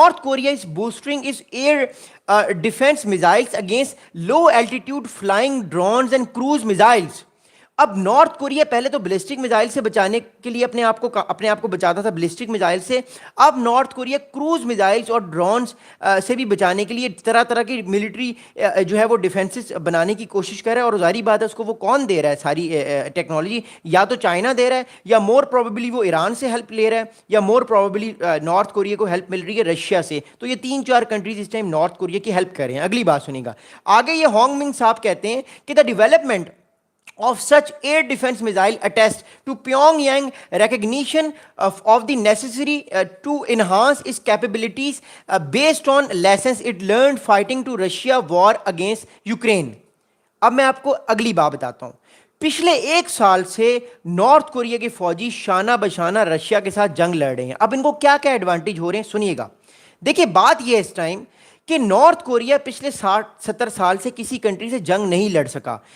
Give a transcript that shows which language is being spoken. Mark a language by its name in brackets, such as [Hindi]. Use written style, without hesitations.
[English] North Korea is boosting its air defense missiles against low altitude flying drones and cruise missiles. [Urdu] اب north Korea پہلے تو ballistic missile سے بچانے کے لیے اپنے آپ کو بچاتا تھا بلسٹک میزائل سے. اب نارتھ کوریا کروز میزائلس اور ڈرونز سے بھی بچانے کے لیے طرح طرح کی ملٹری جو ہے وہ ڈیفینسز بنانے کی کوشش کر رہا ہے. اور ظاہری بات ہے اس کو وہ کون دے رہا ہے ساری ٹیکنالوجی؟ یا تو چائنا دے رہا ہے, یا مور پروبیبلی وہ ایران سے ہیلپ لے رہا ہے, یا مور پروبیبلی نارتھ کوریا کو ہیلپ مل رہی ہے رشیا سے. تو یہ 3-4 کنٹریز اس ٹائم نارتھ کوریا کی ہیلپ کر رہے ہیں. اگلی بات سنیں گا آگے. یہ ہانگ منگ صاحب کہتے ہیں کہ the development [English] of such air defense missile attest to Pyongyang recognition of the necessary to enhance its capabilities based on lessons it learned fighting to Russia war against Ukraine. [Urdu] اب میں آپ کو اگلی بات بتاتا ہوں. پچھلے 1 سال سے نارتھ کوریا کے فوجی شانہ بشانہ رشیا کے ساتھ جنگ لڑ رہے ہیں. اب ان کو کیا کیا ایڈوانٹیج ہو رہے ہیں سنیے گا. دیکھیں بات یہ ہے اس ٹائم کہ نارتھ کوریا پچھلے 60-70 سال سے کسی کنٹری سے جنگ نہیں لڑ سکا.